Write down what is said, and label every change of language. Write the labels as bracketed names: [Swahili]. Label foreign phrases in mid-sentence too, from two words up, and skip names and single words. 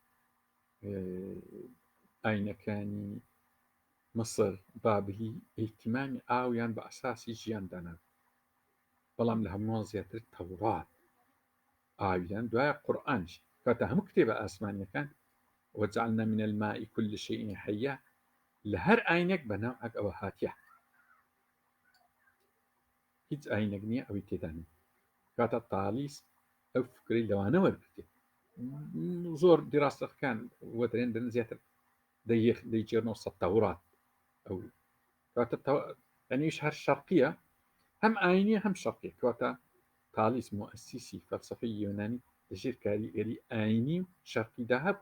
[Central Kurdish] ئاینەکانی مەسر بابلی ئیتیمانی ئاویان بە ئەساسی ژیاندانا، بەڵام لە هەمووان زیاتر تەورات ئاویان، دوایە قورئانش، کاتە هەموو کتێبە ئاسمانیەکان [Arabic] وجعلنا من الماء كل شيء حي، [Central Kurdish] لە هەر ئاینێک بەناوعەک ئەوە هاتیە، هیچ ئاینێک نییە ئەوی تێدانی، کاتە تالیس ئەو فکری لەوانە وەرگرتێت. زۆر دیراستەکان وەدرێن دەن زیاتر دەیجێنەوە سەد تەورات، ئەو کاتە ئەنیش هەر شەرقیە، هەم ئاینیە هەم شەرقیە، کاتە تالیس مؤسیسی فەلسەفەی یۆنانی لەژێر کاریگەری ئاینی و شەرقیدا هەبووە.